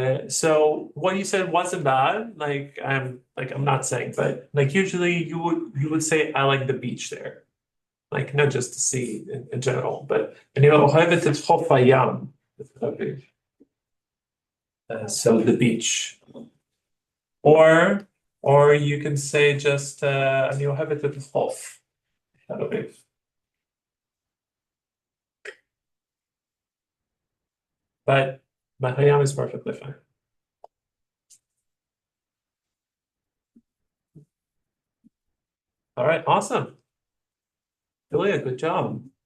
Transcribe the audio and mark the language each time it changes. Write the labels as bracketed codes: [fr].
[en] So what you said wasn't bad. I'm not saying, but like usually you would say I like the beach there. Like not just the sea in general, but [he] אני אוהבת את חוף הים בתל אביב. [en] So the beach. Or you can say just [he] אני אוהבת את החוף תל אביב. [en] But hayam is perfectly fine. All right, awesome. Julia, good job.